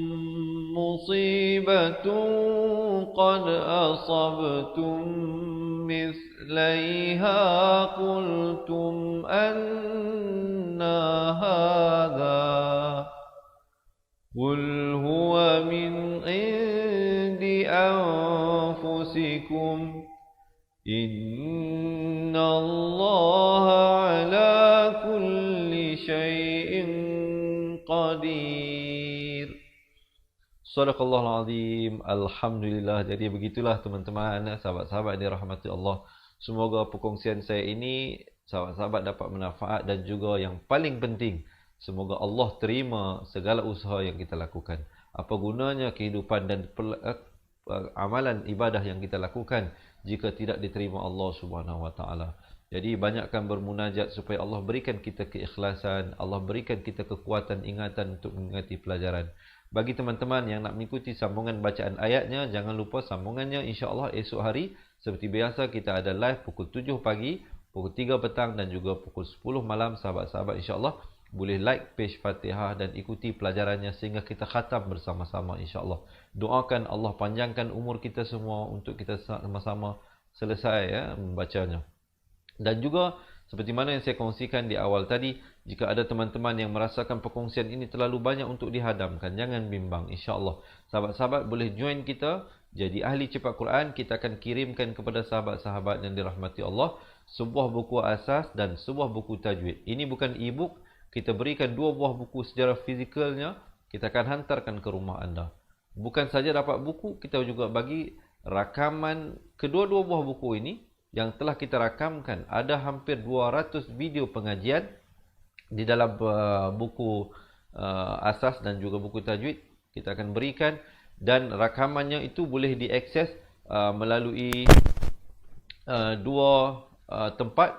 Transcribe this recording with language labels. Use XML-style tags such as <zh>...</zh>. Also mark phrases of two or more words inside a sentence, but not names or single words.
<ar>مصيبة قد أصبتم مثليها قلتم أنى هذا قل هو من عند أنفسكم إن الله على كل شيء قدير. صدق الله العظيم. الحمد لله.</ar> <ms>Jadi begitulah teman-teman, sahabat-sahabat yang dirahmati Allah. Semoga perkongsian saya ini sahabat-sahabat dapat manfaat dan juga yang paling penting, semoga Allah terima segala usaha yang kita lakukan. Apa gunanya kehidupan dan amalan ibadah yang kita lakukan jika tidak diterima</ms> <ar>الله سبحانه وتعالى.</ar> <ms>Jadi banyakkan bermunajat supaya Allah berikan kita keikhlasan, Allah berikan kita kekuatan ingatan untuk mengingati pelajaran. Bagi teman-teman yang nak mengikuti sambungan bacaan ayatnya, jangan lupa sambungannya</ms> <ar>إن شاء الله</ar> <ms>esok hari seperti biasa kita ada live pukul 7 pagi, pukul 3 petang dan juga pukul 10 malam. Sahabat-sahabat</ms> <ar>إن شاء الله</ar> <ms>boleh like page Fatihah dan ikuti pelajarannya sehingga kita khatam bersama-sama</ms> <ar>إن شاء الله.</ar> <ms>Doakan Allah panjangkan umur kita semua untuk kita sama-sama selesai ya membacanya. Dan juga seperti mana yang saya kongsikan di awal tadi, jika ada teman-teman yang merasakan perkongsian ini terlalu banyak untuk dihadamkan, jangan bimbang</ms> <ar>إن شاء الله.</ar> <ms>Sahabat-sahabat boleh join kita jadi ahli cepat Quran. Kita akan kirimkan kepada sahabat-sahabat yang dirahmati Allah sebuah buku asas dan sebuah buku tajwid. Ini bukan e-book. Kita berikan 2 buah buku secara fizikalnya, kita akan hantarkan ke rumah anda. Bukan saja dapat buku, kita juga bagi rakaman kedua-dua buah buku ini yang telah kita rakamkan. Ada hampir 200 video pengajian di dalam buku asas dan juga buku tajwid kita akan berikan, dan rakamannya itu boleh diakses melalui dua tempat.</ms>